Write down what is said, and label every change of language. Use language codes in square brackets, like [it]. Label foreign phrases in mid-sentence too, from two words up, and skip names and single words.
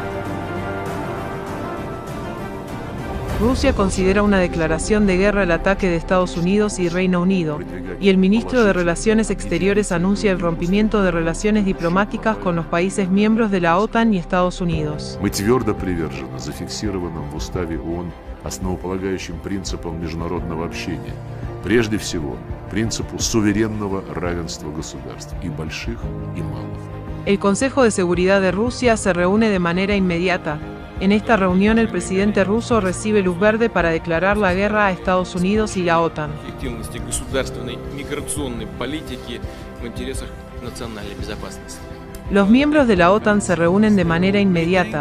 [es] Rusia considera una declaración de guerra el ataque de Estados Unidos y Reino Unido, y el ministro de Relaciones Exteriores anuncia el rompimiento de relaciones diplomáticas con los países miembros de la OTAN y Estados Unidos. [ru] Мы твердо привержены зафиксированным в Уставе ООН основополагающим принципам международного общения, прежде всего принципу суверенного равенства государств, и больших, и малых. [es] El Consejo de Seguridad de Rusia se reúne de manera inmediata. En esta reunión el presidente ruso recibe luz verde para declarar la guerra a Estados Unidos y la OTAN. Los miembros de la OTAN se reúnen de manera inmediata.